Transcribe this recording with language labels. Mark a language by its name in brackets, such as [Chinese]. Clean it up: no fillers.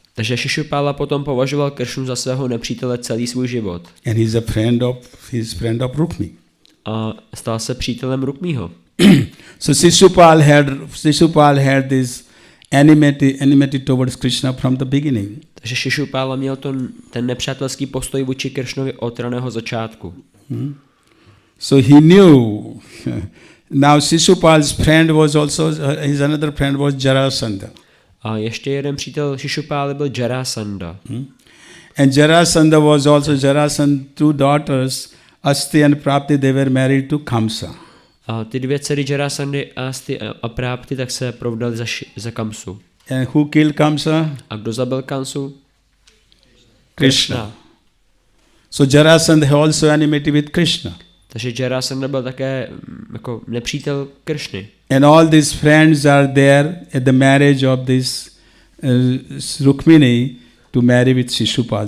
[Czech] Takže Šišupála potom považoval Kršnu za svého nepřítele celý svůj život. [English] And he's a friend of Rukmi. [Czech] A stal se přítelem Rukmího. [English] So Shishupal had this enmity towards Krishna from the beginning. [Czech] Takže Šišupála měl ten nepřátelský postoj vůči Kršnovi od raného začátku. [English] So he knew. Now Shishupal's friend was also, his another friend was Jarasandha. [Czech] A ještě jeden přítel Šišupály byl Jarasandha. [English] And Jarasandha was also Jarasandha's 2 daughters, Asti and Prapti, they were married to Kamsa. [Czech] A ty 2 dcery Jarasandhy, Asti a Prapti, tak se provdali za Kamsu. [English] And who killed Kamsa? [Czech] A kdo zabil Kamsu? [English] Krishna. So Jarasandha had also enmity with Krishna. [Czech] Takže Jarasandha byl také jako nepřítel Kršny. [English] And all these friends are there at the marriage of this Rukmini to marry with Shishupal.